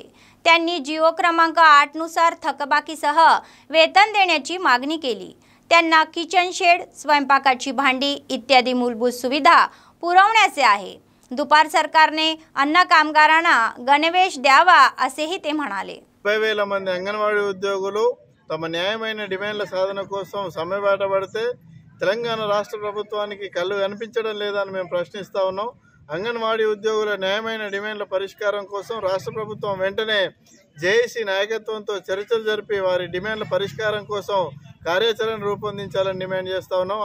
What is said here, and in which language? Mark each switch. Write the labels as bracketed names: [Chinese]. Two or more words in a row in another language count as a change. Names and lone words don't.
[Marathi] त्यांनी जिओ क्रमांक 8 नुसार थकबाकीसह वेतन देण्याची मागणी केली। त्यांना [English] kitchen shed, [Marathi] स्वयंपाकाची भांडी इत्यादी मूलभूत सुविधा पुरवण्याचे आहे। दुपार सरकारने अन्न कामगारांना गणवेश द्यावा असेही ते म्हणाले। [Telugu] 30,000 మంది అంగన్వాడీ ఉద్యోగులు తమ న్యాయమైన డిమాండ్ల సాధన కోసం సమ్మెబాట పడితే తెలంగాణ రాష్ట్ర ప్రభుత్వానికి కళ్ళు కనిపించడం లేదని మేము ప్రశ్నిస్తా ఉన్నాం। అంగన్వాడీ ఉద్యోగుల న్యాయమైన డిమాండ్ల పరిష్కారం కోసం రాష్ట్ర ప్రభుత్వం వెంటనే జేఏసీ నాయకత్వంతో చర్చలు జరిపి వారి డిమాండ్ల పరిష్కారం కోసం కార్యాచరణ రూపొందించాలని డిమాండ్ చేస్తా ఉన్నాం।